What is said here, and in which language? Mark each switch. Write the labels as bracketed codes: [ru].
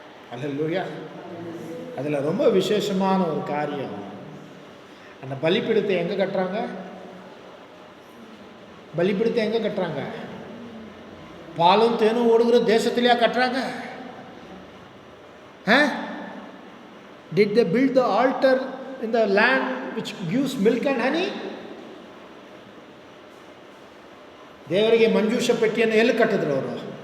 [ta] ஹல்லேலூயா. அதில் ரொம்ப விசேஷமான ஒரு காரியம், அந்த பலிபீடத்தை எங்கே கட்டுறாங்க? பலிபீடத்தை எங்கே கட்டுறாங்க? பாலும் தேனும் ஓடுகிற தேசத்திலேயா கட்டுறாங்க? [en] Did they build the altar in the land which gives milk and honey? [kn] ದೇವರಿಗೆ ಮಂಜೂಷ ಪೆಟ್ಟಿಯನ್ನು ಎಲ್ಲಿ ಕಟ್ಟಿದ್ರು ಅವರು?